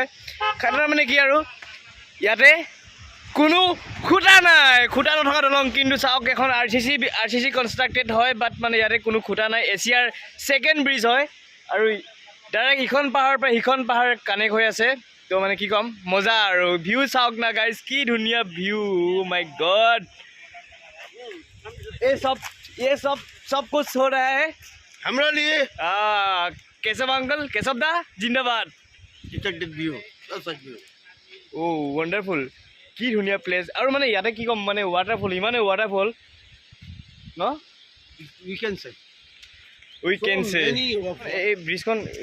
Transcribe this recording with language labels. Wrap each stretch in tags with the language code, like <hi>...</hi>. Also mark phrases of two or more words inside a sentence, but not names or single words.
<as>খাটৰা মানে কি আৰু, ইয়াতে কোনো খুটা নাই, খুটা নথকা দলং। কিন্তু চাওক, এখন</as> <en>RCC constructed</en> <as>হয়, বাট মানে ইয়াতে কোনো খুটা নাই। এছিয়াৰ</as> <en>second bridge</en> <as>হয় আৰু ডাইৰেক্ট ইখন পাহাৰৰ পৰা সিখন পাহাৰ কানেক্ট হৈ আছে। তো মানে কি ক'ম, মজা। আৰু ভিউ চাওক না গাইজ, কি ধুনীয়া ভিউ,</as> <en>my god.</en> <hi>ये सब कुछ हो रहा है हमारे लिए। केशव अंकल, केशव दा जिंदाबाद।</hi> <en>oh wonderful,</en> <as>কি ধুনীয়া প্লেচ। আৰু মানে ইয়াতে কি ক'ম, মানে ৱাটাৰফল, ইমানে ৱাটাৰফল ন।</as> <en>We can say</en> <as>এই ব্ৰিজখন</as>